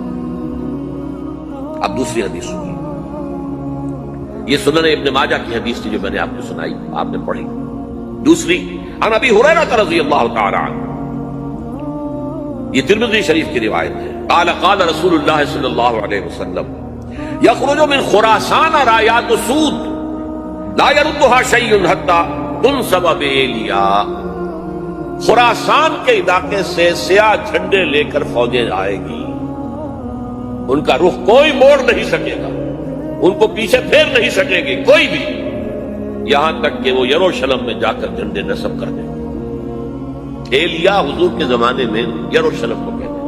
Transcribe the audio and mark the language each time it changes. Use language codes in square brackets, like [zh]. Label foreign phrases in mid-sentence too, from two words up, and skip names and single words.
[ur] اب دوسری حدیث سنیے، یہ سنن ابن ماجہ کی حدیث تھی جو میں نے آپ کو سنائی، آپ نے پڑھی۔ [ar] دوسری عن ابی ہریرہ رضی اللہ تعالی عنہ، [ur] یہ ترمذی شریف کی روایت ہے، [ar] قال قال رسول اللہ صلی اللہ علیہ وسلم یخرج من خراسان رایات سود لا يردها شیء حتی تنصب بایلیا۔ [ur] خراسان کے علاقے سے سیاہ جھنڈے لے کر فوجیں آئے گی، ان کا رخ کوئی موڑ نہیں سکے گا، ان کو پیچھے پھیر نہیں سکے گی کوئی بھی، یہاں تک کہ وہ یروشلم میں جا کر جھنڈے نصب کر دیں۔ ایلیا حضور کے زمانے میں یروشلم کو کہتے ہیں۔